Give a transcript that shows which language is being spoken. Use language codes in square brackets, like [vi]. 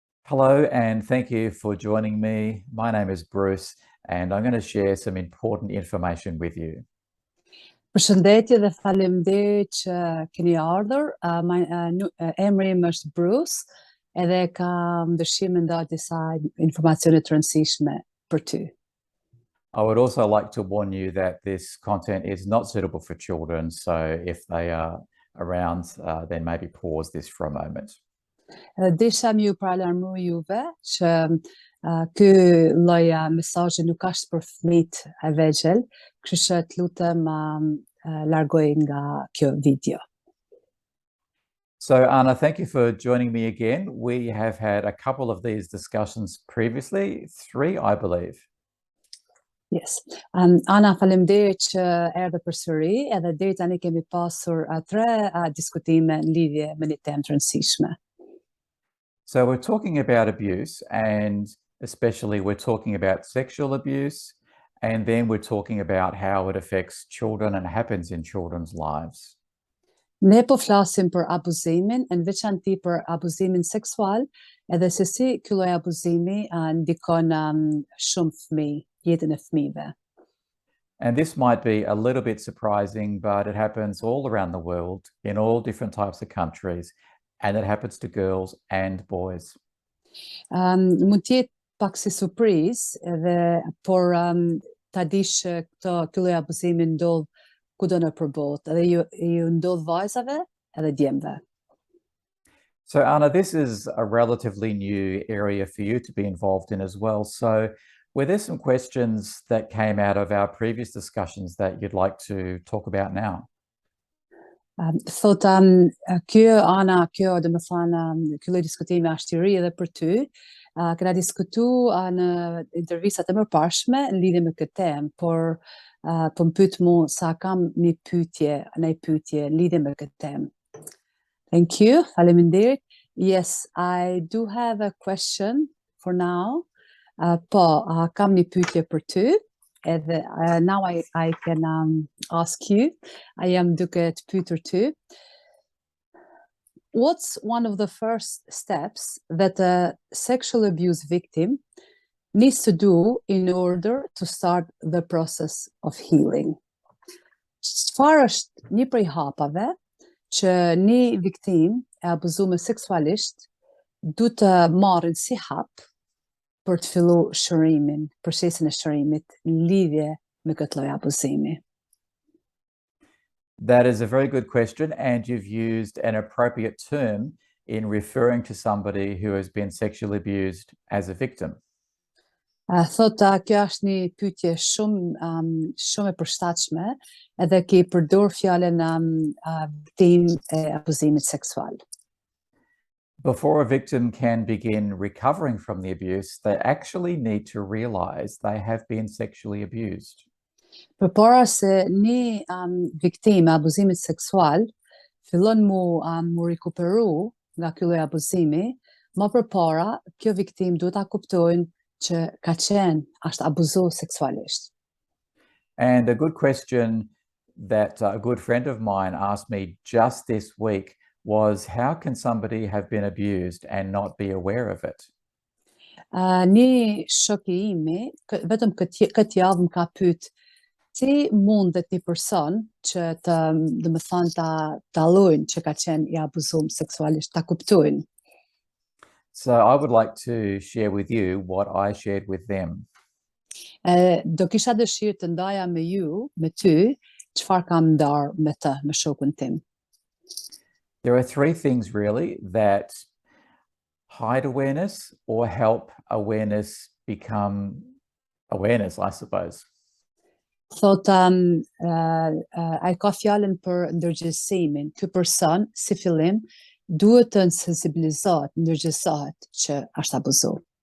[en] Hello, and thank you for joining me. My name is Bruce, and I'm going to share some important information with you. [sq] Përshëndetje dhe faleminderit që keni ardhur. Emri im është Bruce edhe kam dëshirë me nda disa informacione të rëndësishme për ty. [en] I would also like to warn you that this content is not suitable for children, so if they are around, then maybe pause this for a moment. [sq] Edhe desha më ju paralarmoj juve që ky lloj mesazhi nuk është për fëmijët e vegjël, kështu që të lutem largoj nga kjo video. [en] So, Anna, thank you for joining me again. We have had a couple of these discussions previously, 3, I believe. Yes. [sq] Ana, faleminderit që erdhe përsëri, edhe deri tani kemi pasur 3 diskutime në lidhje me një temë të rëndësishme. [en] So we're talking about abuse, and especially we're talking about sexual abuse, and then we're talking about how it affects children and happens in children's lives. [sq] Ne po flasim për abuzimin, në veçanti për abuzimin seksual, edhe se si ky lloj abuzimi ndikon shumë fëmijë, jetën e fëmijëve. [en] And this might be a little bit surprising, but it happens all around the world in all different types of countries, and it happens to girls and boys. [sq] Mund të jetë pak si surprizë, por ta dish që ky lloj abuzimi ndodh kudo nëpër botë, edhe ju ndodh vajzave edhe djemve. [en] So Anna, this is a relatively new area for you to be involved in as well. So were there some questions that came out of our previous discussions that you'd like to talk about now? [sq] Thot kjo Ana, kjo do të thënë ky lloj diskutimi është i ri edhe për ty. Kena diskutu në intervistat e mëparshme në lidhje me këtë temë, por po më pyet mu sa kam një pyetje në lidhje me këtë temë. [en] Thank you, faleminderit. Yes, I do have a question for now. [sq] Kam një pyetje për ty. Edhe [en] now I can ask you. I am [sq] duke të pyetur ty. [en] What's one of the first steps that a sexual abuse victim needs to do in order to start the process of healing? [sq] Çfarë është një prej hapave që një viktim e abuzuar seksualisht duhet të marrin si hap për të filluar shërimin, procesin e shërimit në lidhje me këtë lloj abuzimi? [en] That is a very good question, and you've used an appropriate term in referring to somebody who has been sexually abused as a victim. [sq] Thota, kjo është një pyetje shumë e përshtatshme, edhe ke përdor fjalën viktim e abuzimit seksual. [en] Before a victim can begin recovering from the abuse, they actually need to realize they have been sexually abused. [sq] Përpara se një viktim e abuzimit seksual fillon mu rikuperu nga ky lloj abuzimi, më përpara kjo viktim duhet ta kuptojnë që është abuzuar seksualisht. [en] And a good question that a good friend of mine asked me just this week was, how can somebody have been abused and not be aware of it? [sq] Një shok i imi, vetëm këtë javë më ka pyet, si mundet një person që do të thonë ta dallojnë që ka qenë i abuzuar seksualisht, ta kuptojnë. [en] So I would like to share with you what I shared with them. [sq] Do kisha dëshirë të ndaja me ty, çfarë kam ndarë me të, me shokun tim. [en] There are 3 things really that hide awareness or help awareness become awareness, I suppose. [sq] Thot, ai ka fjalën për ndërgjegjësimin. Ky person si fillim duhet të sensibilizohet, ndërgjegjësohet që është abuzuar.